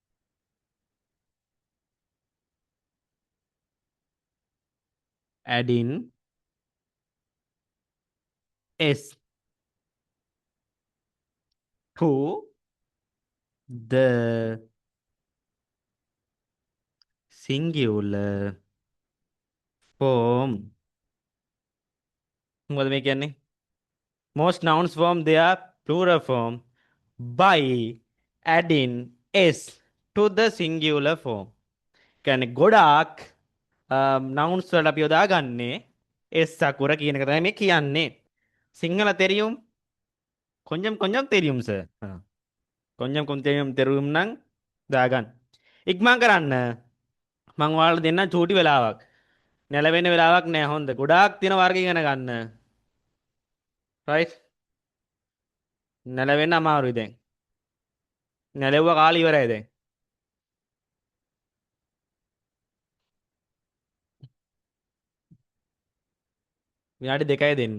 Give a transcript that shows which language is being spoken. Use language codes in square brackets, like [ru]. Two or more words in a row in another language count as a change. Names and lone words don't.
[en] adding s to the singular form. [si] මොකද මේ කියන්නේ? [en] Most nouns form their plural form by adding s to the singular form. [si] කියන්නේ ගොඩාක් nouns වලට අපි යොදාගන්නේ s අකුර කියන එක තමයි මේ කියන්නේ. [ta] සිංහල தெரியும்? கொஞ்சம் கொஞ்சம் தெரியும் sir. கொஞ்சம் கொஞ்சம் தெரியும் [si] නම් දාගන්න. ඉක්මන් කරන්න. මං ඔයාලට දෙන්නම් චූටි වෙලාවක්. නැලවෙන්න වෙලාවක් නෑ හොඳ. ගොඩාක් තියෙන වර්ග ඉගෙන ගන්න. right? නැලවෙන්න අමාරුයි දැන්. නැලෙව්ව කාලේ ඉවරයි දැන්. විනාඩි 2යි දෙන්නේ.